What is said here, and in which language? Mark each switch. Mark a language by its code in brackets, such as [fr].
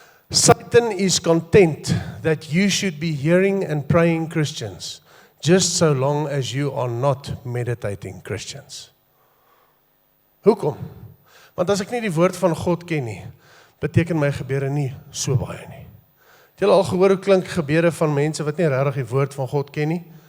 [en] Satan is content that you should be hearing and praying Christians, just so long as you are not meditating Christians. [af] Hoekom? Want as ek nie die woord van God ken nie, beteken my gebede nie so baie nie. Het julle al gehoor hoe klink gebede van mense wat nie regtig die woord van God ken nie?